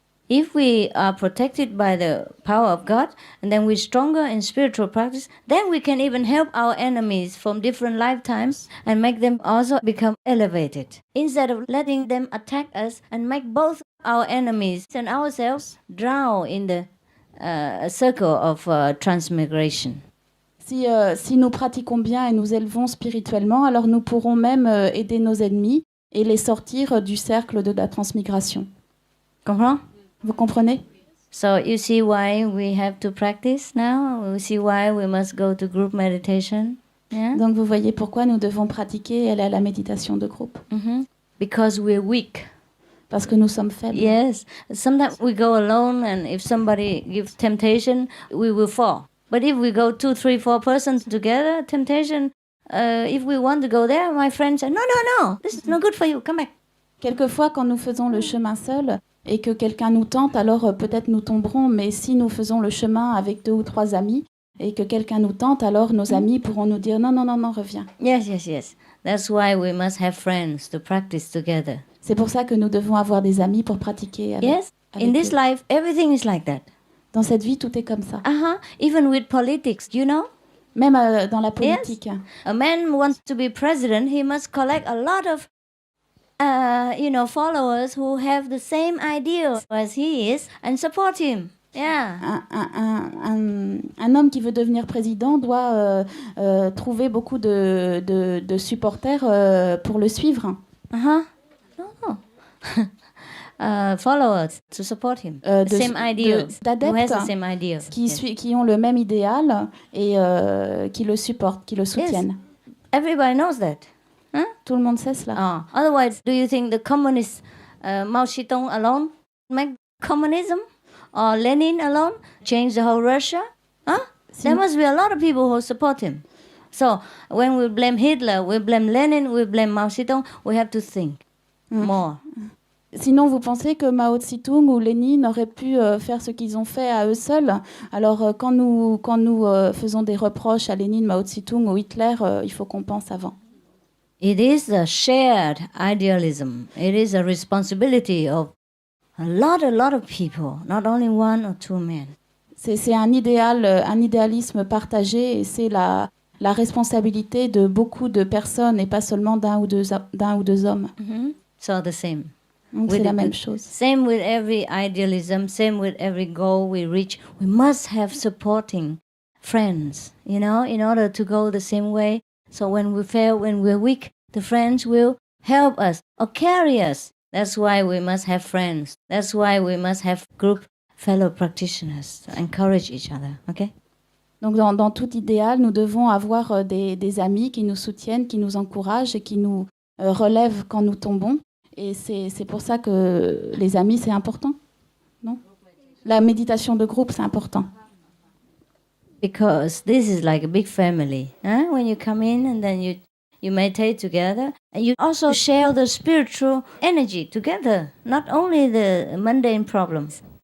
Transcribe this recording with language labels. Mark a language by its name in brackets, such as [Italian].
[English] If we are protected by the power of God, and then we're stronger in spiritual practice, then we can even help our enemies from different lifetimes and make them also become elevated. Instead of letting them attack us and make both our enemies and ourselves drown in the circle of transmigration. [French] Si nous pratiquons bien et nous élevons spirituellement, alors nous pourrons même aider nos ennemis et les sortir du cercle de la transmigration. Comprends? Vous comprenez? [English] So you see why we have to practice now? You see why we must go to group meditation? Yeah? [French] Donc vous voyez pourquoi nous devons pratiquer et aller à la méditation de groupe. [English] Because we're weak. [French] Parce que nous sommes faibles. [English] Yes. Sometimes we go alone, and if somebody gives temptation, we will fall. But if we go 2, 3, 4 persons together, temptation, if we want to go there, my friend said, no, this is no good for you, come back. [French] Quelquefois, quand nous faisons le chemin seul et que quelqu'un nous tente, alors peut-être nous tomberons, mais si nous faisons le chemin avec 2 ou 3 amis et que quelqu'un nous tente, alors nos amis pourront nous dire non, reviens. [English] Yes. That's why we must have friends to practice together. [French] C'est pour ça que nous devons avoir des amis pour pratiquer avec. [English] Yes, in this life, everything is like that. [French] Dans cette vie, tout est comme ça. [English] Even with politics, you know? [French] Même dans la politique. [English] Yes. A man wants to be president, he must collect a lot of followers who have the same idea as he is and support him. Yeah. [French] Un homme qui veut devenir président doit trouver beaucoup de supporters pour le suivre. [English] No. Followers to support him. The same idea. Who has the same idea. [French] Qui ont le même idéal et qui le supportent, qui le soutiennent. [English] Yes. Everybody knows that. Huh? [French] Tout le monde sait cela. [English] Otherwise, do you think the communist Mao Zedong alone make communism? Or Lenin alone change the whole Russia? There must be a lot of people who support him. So when we blame Hitler, we blame Lenin, we blame Mao Zedong, we have to think more. [French] Sinon, vous pensez que Mao Zedong ou Lénine auraient pu faire ce qu'ils ont fait à eux seuls? Alors, quand nous faisons des reproches à Lénine, Mao Zedong ou Hitler, il faut qu'on pense avant. [English] It is a shared idealism. It is a responsibility of a lot of people, not only 1 or 2 men. [French] C'est un idéalisme partagé, et c'est la responsabilité de beaucoup de personnes et pas seulement d'un ou deux hommes. [English] So the same. [French] Donc c'est la même chose. [English] Same with every idealism, same with every goal we reach. We must have supporting friends, in order to go the same way. So when we fail, when we're weak, the friends will help us or carry us. That's why we must have friends. That's why we must have group fellow practitioners to encourage each other. Okay? [French] Donc dans tout idéal, nous devons avoir des amis qui nous soutiennent, qui nous encouragent et qui nous relèvent quand nous tombons. Et c'est pour ça que les amis, c'est important, non? La méditation de groupe, c'est important. [English] Because this is like a big family. When you come in and then you meditate together, and you also share the spiritual energy together, not only the mundane problems.